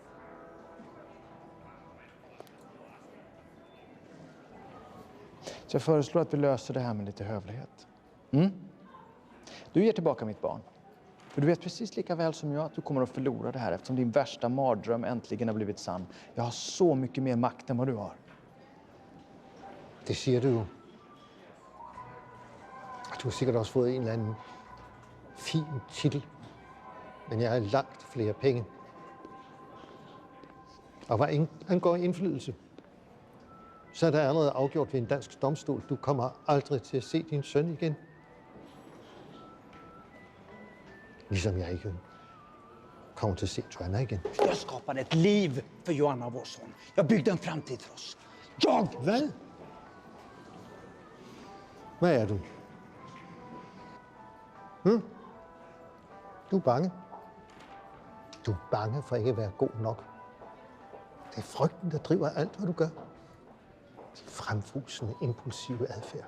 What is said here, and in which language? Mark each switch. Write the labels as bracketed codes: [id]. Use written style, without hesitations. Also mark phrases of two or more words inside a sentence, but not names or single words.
[sv] Så jag föreslår att vi löser det här med lite hövlighet. Du ger tillbaka mitt barn. För du vet precis lika väl som jag att du kommer att förlora det här eftersom din värsta mardröm äntligen har blivit sann. Jag har så mycket mer makt än vad du har. [da] Det siger du jo. Du har sikkert også fået en eller anden fin titel. Men jeg har langt flere penge. Og hvad angår indflydelse, så er der allerede afgjort ved en dansk domstol. Du kommer aldrig til at se din søn igen. Ligesom jeg ikke kommer til at se Joanna igen. [sv] Jag skapade ett liv för Joanna, vår son. Jag byggde en framtid för oss. [da] Hvad? Hvad er du? Du er bange. Du er bange for ikke at være god nok. Det er frygten, der driver alt, hvad du gør. Din fremfusende, impulsive adfærd.